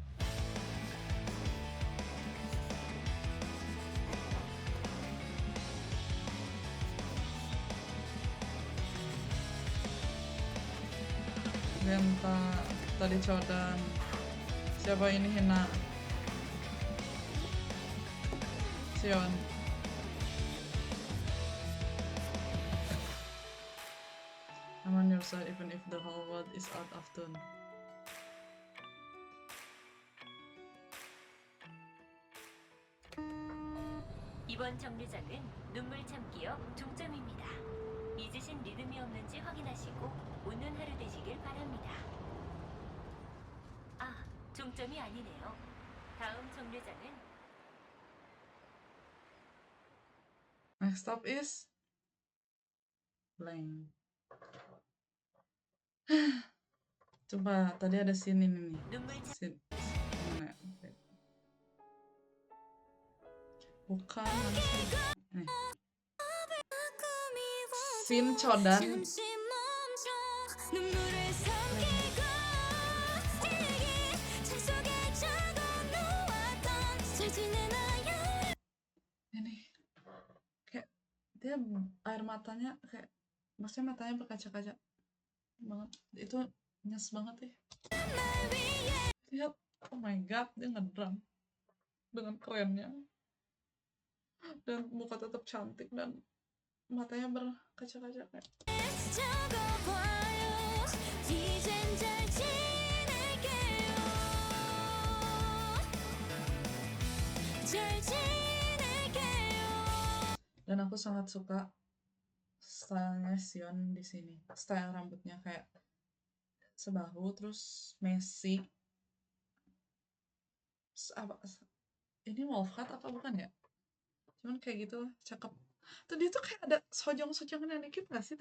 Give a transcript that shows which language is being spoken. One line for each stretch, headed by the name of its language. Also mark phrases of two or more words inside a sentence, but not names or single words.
Indonesian: Genta, tadi Chodan. Siapa ini Hina? Sion.
English: I'm on your side even if the whole world is out of tune.
Korean: 이번 정류장은 눈물 참기역 종점입니다. 잊으신 리듬이 없는지 확인하시고 오는 하루 되시길 바랍니다. 아, 종점이 아니네요. 다음 정류장은
English: Next stop is Blank.
Indonesian: Coba tadi ada scene ini nih.
Korean: 눈물 참
Indonesian: Scene mana? ya? Bukan mana sih? Scene Chodan.
Korean: 잠시 멈춰 눈물을 삼키고 일기 책 속에 적어놓았던 잘 지내나 여름
Indonesian: Ini kayak dia air matanya kayak maksudnya matanya berkaca-kaca banget. Itu nyes banget ya. Lihat,
English: oh my god,
Indonesian: dia ngedrum dengan kerennya. Dan muka tetap cantik dan matanya berkaca-kaca kayak.
Korean: 적어봐요. 이젠 잘 지낼게요. 잘 지낼게요.
Indonesian: Dan aku sangat suka stylenya Sion di sini. Style rambutnya kayak sebahu terus messy. Ini
English: wolf cut
Indonesian: apa bukan ya? Cuman kayak gitu lah, cakep. Tuh dia tuh kayak ada sojong-sojongan dikit gak sih?